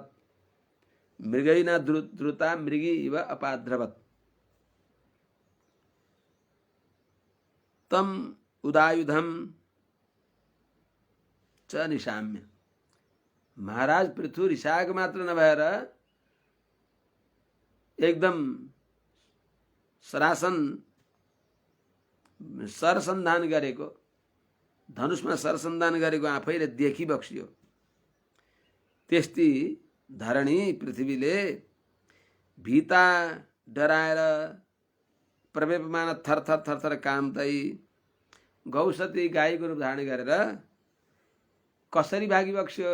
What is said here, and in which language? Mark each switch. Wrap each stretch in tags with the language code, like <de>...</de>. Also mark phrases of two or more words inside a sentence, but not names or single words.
<sa>मृगयुना द्रुता मृगी इव अपाद्रवत। तम उदायुधम च निशाम्य,</sa> <ne>महाराज पृथु रिसाएको मात्र नभएर एकदम सरासन सरसन्धान गरेको, धनुषमा सरसन्धान गरेको आफैले देखिबक्सियो। त्यस्ती धरणी पृथ्वीले भीता डराएर प्रवेपमान थरथर थरथर काम्दै गौसती गाईको रूप धारण गरेर कसरी भागिबक्स्यो।</ne>